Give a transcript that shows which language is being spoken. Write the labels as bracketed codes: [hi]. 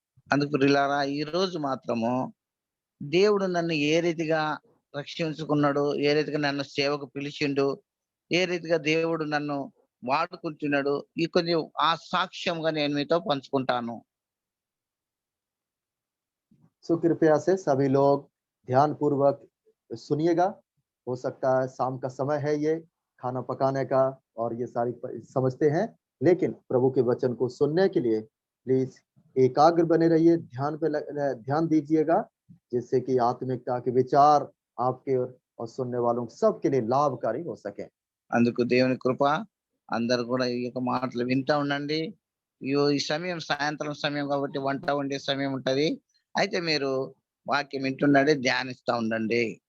[te] అందుకు ప్రియులారా ఈ రోజు మాత్రము దేవుడు నన్ను ఏ రీతిగా రక్షించుకున్నాడు, ఏ రీతిగా నన్ను సేవకు పిలిచిండు, ఏ రీతిగా దేవుడు నన్ను వాడుకుంటున్నాడు, ఈ కొంచెం ఆ సాక్ష్యంగా నేను మీతో పంచుకుంటాను. [hi] सो कृपया से सभी लोग ध्यान पूर्वक सुनिएगा। हो सकता है शाम का समय है, ये खाना पकाने का और ये सारी समझते हैं, लेकिन प्रभु के वचन को सुनने के लिए प्लीज एकाग्र बने रहिए, ध्यान दीजिएगा जिससे कि आत्मिकता के विचार आपके और सुनने वालों सबके लिए लाभकारी हो सके। [te] అందుకు దేవుని కృప. అందరు కూడా ఈ యొక్క మాటలు వింటా ఉండండి. ఈ సమయం సాయంత్రం సమయం కాబట్టి వంట వండే సమయం ఉంటది. అయితే మీరు వాక్యం వింటుండండి, ధ్యానిస్తా ఉండండి.